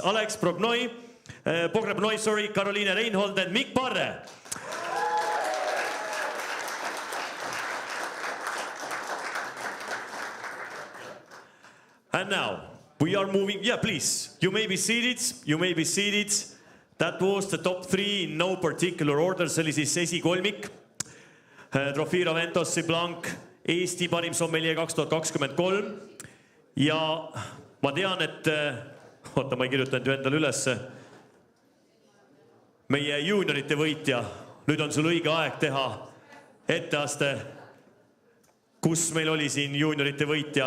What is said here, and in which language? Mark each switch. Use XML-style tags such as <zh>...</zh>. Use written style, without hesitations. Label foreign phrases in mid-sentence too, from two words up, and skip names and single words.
<en>Alex Pogrebnoi, Karoliina Reinhold and Mikk Parre. And now, we are moving, please, you may be seated. That was the top 3 in no particular order,</en> <et>see oli siis esikolmik. Trofii Raventos ja Blanc, Eesti Parim Sommeljee 2023. Ja ma tean, et, ma ei kirjutanud ju endale ülesse, meie juuniorite võitja, nüüd on sul õige aeg teha etteaste, kus meil oli siin juuniorite võitja.</et>